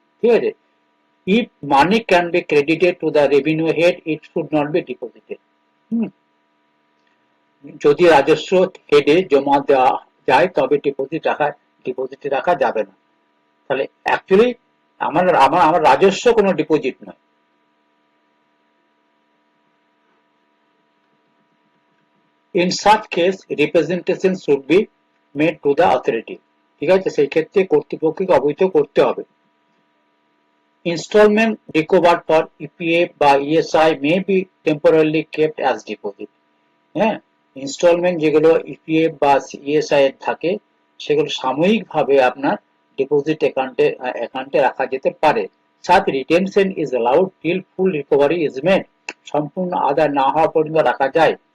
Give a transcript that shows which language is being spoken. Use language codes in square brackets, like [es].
[bn] ঠিক আছে, [en] if money can be credited to the revenue head, it should not be deposited। [bn] যদি রাজস্ব হেডে জমা দেওয়া যায় তবে ডিপোজিটে রাখা যাবে না। তাহলে অ্যাকচুয়ালি আমার রাজস্ব কোনো ডিপোজিট নয়। [en] In such case, representation should be made to the authority। [bn] ঠিক আছে, সেই ক্ষেত্রে কর্তৃপক্ষকে অবহিত করতে হবে। [en] Installment recovered for EPF বা ESI may be temporarily kept as deposit। [bn] হ্যাঁ, ইনস্টলমেন্ট যেগুলো ইপিএফ বা ইএসআই এর থাকে সেগুলো সাময়িকভাবে আপনার ডিপোজিট অ্যাকাউন্টে রাখা যেতে পারে। [en] such retention is allowed till full recovery is made, [bn] সম্পূর্ণ আদায় না হওয়া পর্যন্ত রাখা যায়।